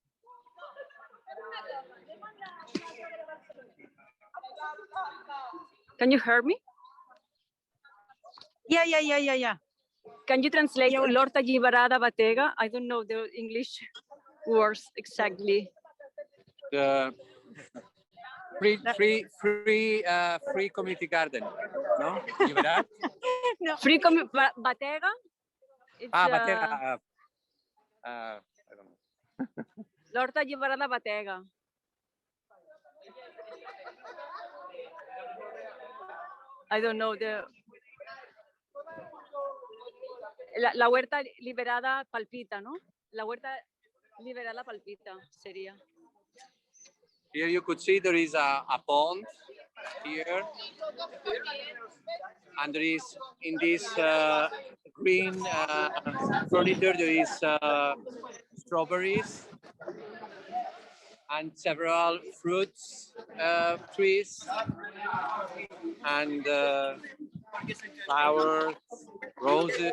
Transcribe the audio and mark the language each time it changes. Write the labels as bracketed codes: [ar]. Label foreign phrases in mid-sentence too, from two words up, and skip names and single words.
[en] Can you hear me? Yeah. Can you translate L'Horta Alliberada Batega? I don't know the English words exactly. The free community garden, no? Liberad? No. Batega? It's, Batega. I don't know. L'Horta Alliberada Batega. I don't know [es] la huerta liberada palpita, ¿no? La huerta liberada palpita sería. [en] Here you could see there is a pond here, and there is in this green furniture there is strawberries and several fruits trees and flowers, roses.